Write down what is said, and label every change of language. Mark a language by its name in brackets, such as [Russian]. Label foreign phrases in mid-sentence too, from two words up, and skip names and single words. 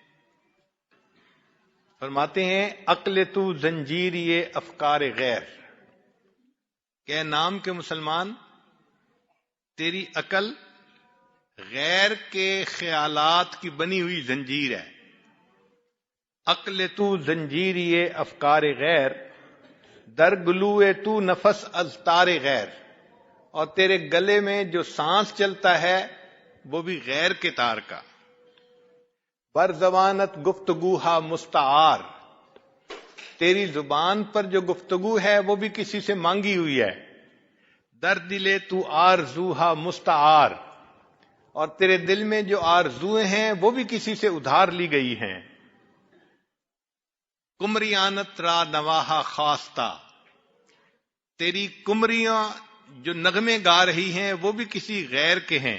[Urdu] فرماتے ہیں [Persian] عقل تو زنجیر یہ افکار غیر. [Urdu] کہ نام کے مسلمان تیری عقل غیر کے خیالات کی بنی ہوئی زنجیر ہے. [Persian] عقل تو زنجیر یہ افکار غیر، در گلوئے تو نفس از تار غیر. [Urdu] اور تیرے گلے میں جو سانس چلتا ہے وہ بھی غیر کے تار کا. [Persian] بر زبانت گفتگوہا مستعار، [Urdu] تیری زبان پر جو گفتگو ہے وہ بھی کسی سے مانگی ہوئی ہے. [Persian] در دلے تو آرزوہا مستعار، [Urdu] اور تیرے دل میں جو آرزویں ہیں وہ بھی کسی سے ادھار لی گئی ہیں. [Persian] کمریانت را نواہا خواستہ، [Urdu] تیری کمریاں جو نغمے گا رہی ہیں وہ بھی کسی غیر کے ہیں.